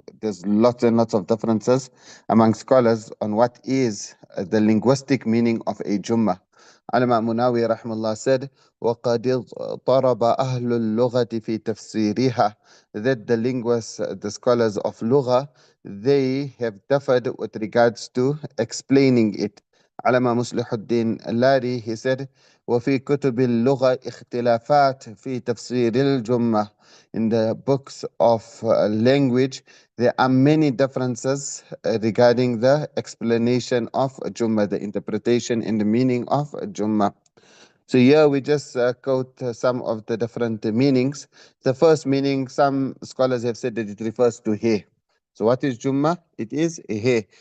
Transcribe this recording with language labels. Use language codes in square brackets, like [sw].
[en] There's lots and lots of differences among scholars on what is the linguistic meaning of a Jummah. Alama Munawi rahmallah said, [ar] وَقَدْ اضْطَرَبَ أَهْلُ اللُّغَةِ فِي تَفْسِيرِهَا, [en] that the linguists, the scholars of Lugha, they have differed with regards to explaining it. Alama Muslihuddin Lari, he said, [ar] وفي كتب اللغة اختلافات في تفسير الجمة. [en] In the books of language, there are many differences regarding the explanation of Jummah, the interpretation and the meaning of Jummah. So here we just quote some of the different meanings. The first meaning, some scholars have said that it refers to hair. So what is Jummah? It is a hair.